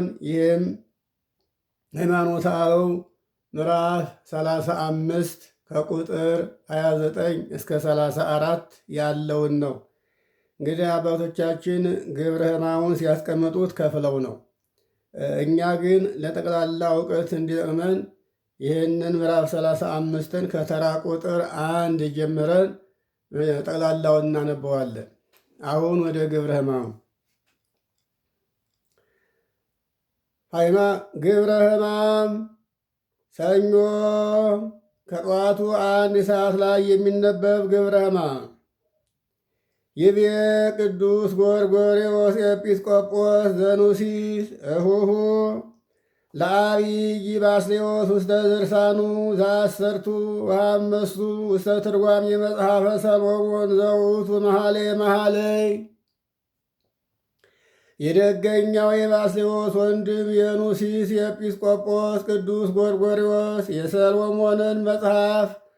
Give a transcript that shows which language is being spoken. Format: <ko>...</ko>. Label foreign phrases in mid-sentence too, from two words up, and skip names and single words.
<am>ይህም ሃይማኖተ አበው ምዕራፍ 35 ከቁጥር 29 እስከ 34 ያለውን ነው። እንግዲህ አባቶቻችን ግብረ ሕማሙን ሲያስቀምጡት ከፍለው ነው። እኛ ግን ለጠቅላላ እውቀት እንዲጠቅመን ይህንን ምዕራፍ 35ን ከተራ ቁጥር 1 ጀምረን ጠቅላላውን እናነበዋለን። አሁን ወደ ግብረ ሕማሙ ግብረ ሕማም ሰኞ ከጠዋቱ 1 ሰዓት ላይ የሚነበብ ግብረ ሕማም</am> <gez>ይቤ ቅዱስ ጎርጎርዮስ ኤጲስቆጶስ ዘኑሲስ እሁሁ ለአብይ ባስልዮስ ውስተ ድርሳኑ ዘአሰርቱ ወአምስቱ ውስተ ትርጓሜ መጽሐፈ ሰሎሞን ዘውቱ መኃልየ</gez> <am>የደገኛው የባስልዮስ ወንድም የኑሲስ የኤጲስቆጶስ ቅዱስ ጎርጎርዮስ የሰሎሞንን መጽሐፍ</am>